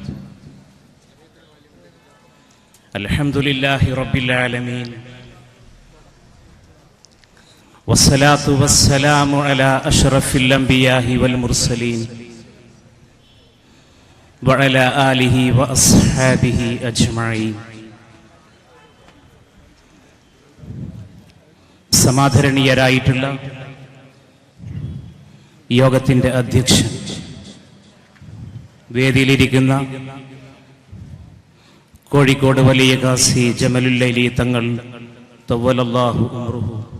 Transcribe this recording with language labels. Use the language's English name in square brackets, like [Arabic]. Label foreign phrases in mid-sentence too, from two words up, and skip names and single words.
[Arabic] الحمد لله رب العالمين والصلاة والسلام على أشرف الأنبياء والمرسلين وعلى آله وأصحابه أجمعين. [Malayalam] സമാദരണീയരായിട്ടുള്ള യോഗത്തിൻ്റെ അധ്യക്ഷൻ, വേദിയിലിരിക്കുന്ന കോഴിക്കോട് വലിയ ഖാസി ജമലുല്ലൈലി തങ്ങൾ [Arabic] طول الله عمره,